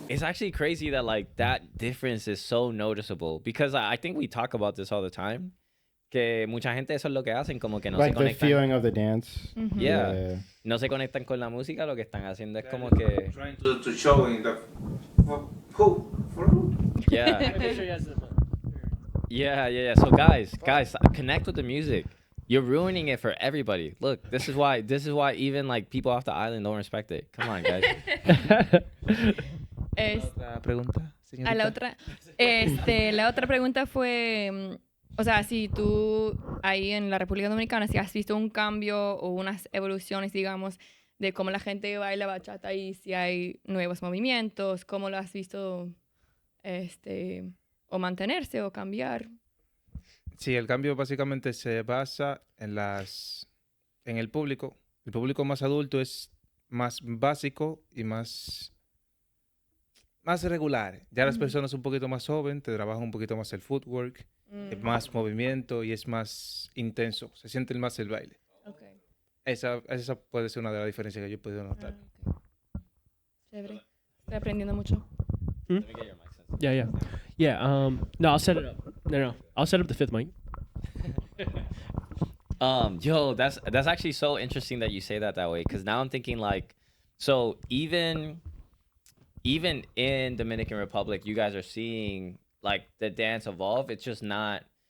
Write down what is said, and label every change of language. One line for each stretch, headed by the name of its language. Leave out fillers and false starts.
English: It's actually crazy that like that difference is so noticeable because I think we talk about this all the time.
Spanish: Que mucha gente eso es lo que hacen, como que no se conectan.
English: Like the feeling of the dance. Mm-hmm. Yeah.
Spanish: No se conectan con la música, lo que están haciendo es como que...
English: Trying to show in the... Who? Yeah. Yeah. So guys, connect with the music. You're ruining it for everybody. Look, this is why even like people off the island don't respect it. Come on, guys.
Spanish: ¿Otra pregunta, señorita? La otra pregunta fue, o sea, si tú ahí en la República Dominicana, si has visto un cambio o unas evoluciones, digamos, de cómo la gente baila bachata y si hay nuevos movimientos, cómo lo has visto, o mantenerse o cambiar. Sí, el cambio básicamente se basa en el público. El público más adulto es más básico y más regular. Ya las personas un poquito más jóvenes te trabajan un poquito más el footwork, más movimiento y es más intenso. Se siente más el baile.
English: Okay.
Spanish: Esa puede ser una de las diferencias que yo he podido notar. Okay. Chévere. Estoy aprendiendo mucho.
English: Let me get your mic sense. Yeah. No, I'll set it up. No. I'll set up the fifth mic. Yo, that's actually so interesting that you say that way, because now I'm thinking like, so even in Dominican Republic, you guys are seeing like the dance evolve. It's just not.